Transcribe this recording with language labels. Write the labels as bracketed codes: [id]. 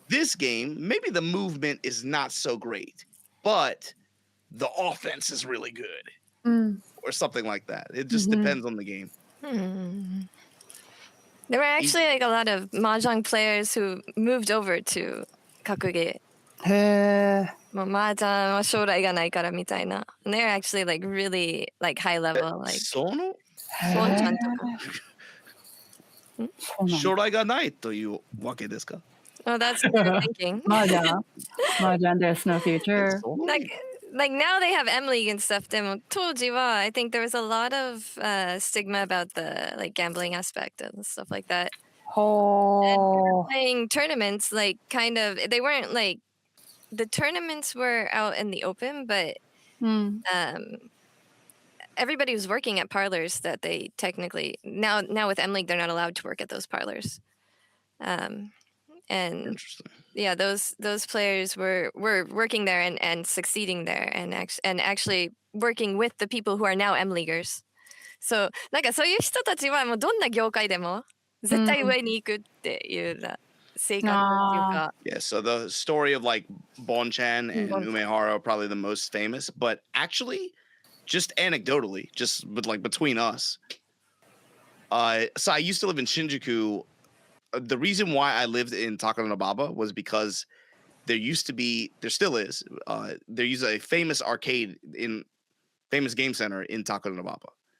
[en] This game, maybe the movement is not so great, but the offense is really good. Or something like that. It just depends on the game. There were actually like a lot of mahjong players who moved over to格ゲー. [ja] もう麻雀は将来がないからみたいな. [en] And they're actually like really like high level. Like [ja] そのソンちゃんとか. 将来がないというわけですか? [en] Oh, that's what you're thinking. Mahjong, there's no future. Like now they have M League and stuff. [ja] でも当時は [en] I think there was a lot of stigma about the like gambling aspect and stuff like that. And playing tournaments, like kind of, they weren't like, the tournaments were out in the open, but everybody was working at parlors that they technically now with M League they're not allowed to work at those parlors. And yeah, those players were working there and succeeding there and actually working with the people who are now M Leaguers. So [ja] なんかそういう人たちはもうどんな業界でも絶対上に行くっていう性格っていうか。 [en] Yeah, so the story of like Bonchan and Umehara are probably the most famous, but actually, just anecdotally, just like between us. So I used to live in Shinjuku. The reason why I lived in Takanababa was because there still is a famous arcade famous game center in Takanababa.